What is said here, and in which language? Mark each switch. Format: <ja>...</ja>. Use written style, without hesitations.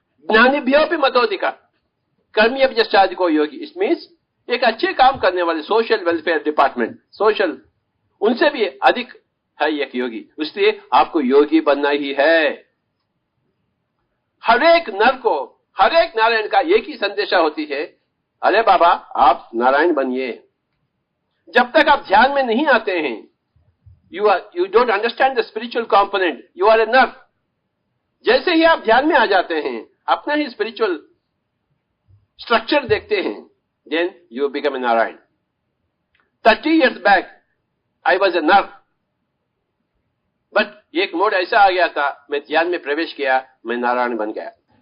<sa>ज्ञानिभ्योऽपि मतोऽधिकः कर्मभ्यश्चाधिको योगी,</sa> <en>it means</en> <hi>एक अच्छे काम करने वाले सोशल वेलफेयर डिपार्टमेंट, सोशल, उनसे भी अधिक है एक योगी। इसलिए आपको योगी बनना ही है। हरेक नर को, हरेक नारायण का एक ही संदेशा होती है, अरे बाबा आप नारायण बनिए। जब तक आप ध्यान में नहीं आते हैं,</hi> <en>you don't understand the spiritual component, you are a nर।</en> <hi>जैसे ही आप ध्यान में आ जाते हैं, अपना ही स्पिरिचुअल स्ट्रक्चर देखते हैं,</hi> <en>then you become a Narayan. 30 years back, I was a nर, but</en> <hi>एक मोड ऐसा आ गया था, मैं ध्यान में प्रवेश किया, मैं नारायण बन गया।</hi>